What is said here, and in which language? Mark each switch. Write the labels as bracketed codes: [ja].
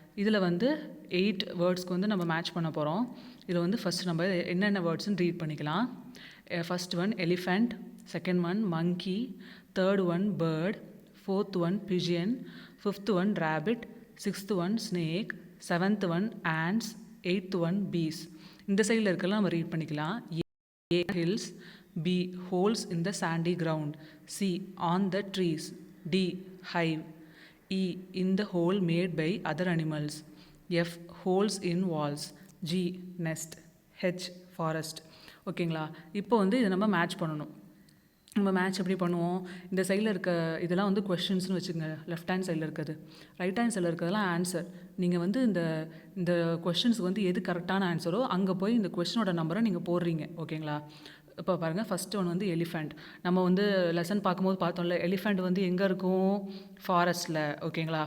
[ta] இதில் வந்து 8 வேர்ட்ஸ்க்கு வந்து நம்ம மேட்ச் பண்ண போகிறோம். இதில் வந்து ஃபஸ்ட்டு நம்ம என்னென்ன வேர்ட்ஸ்ன்னு ரீட் பண்ணிக்கலாம். [en] First one elephant, second one monkey, third one bird, fourth one pigeon, fifth one rabbit, sixth one snake, seventh one ants, eighth one bees. [ta] இந்த சைடில் இருக்கலாம் நம்ம ரீட் பண்ணிக்கலாம். [en] A hills, B holes in the sandy ground, C on the trees, D hive, E in the hole made by other animals, F holes in walls, G nest, H forest. [ta] ஓகேங்களா? இப்போ வந்து இதை நம்ம match பண்ணணும். நம்ம match எப்படி பண்ணுவோம்? இந்த சைடில் இருக்க இதெல்லாம் வந்து கொஷின்ஸ்னு வச்சுக்கோங்க. லெஃப்ட் ஹேண்ட் சைடில் இருக்கிறது, ரைட் ஹேண்ட் சைடில் இருக்கிறதெல்லாம் ஆன்சர். நீங்கள் வந்து இந்த இந்த கொஷின்ஸுக்கு வந்து எது கரெக்டான ஆன்சரோ அங்கே போய் இந்த கொஷினோட நம்பரை நீங்கள் போடுறீங்க. ஓகேங்களா? இப்போ பாருங்கள், ஃபஸ்ட்டு ஒன் வந்து எலிஃபண்ட். நம்ம வந்து லெசன் பார்க்கும்போது பார்த்தோம்ல, எலிஃபண்ட் வந்து எங்கே இருக்கும்? ஃபாரஸ்ட்டில். ஓகேங்களா?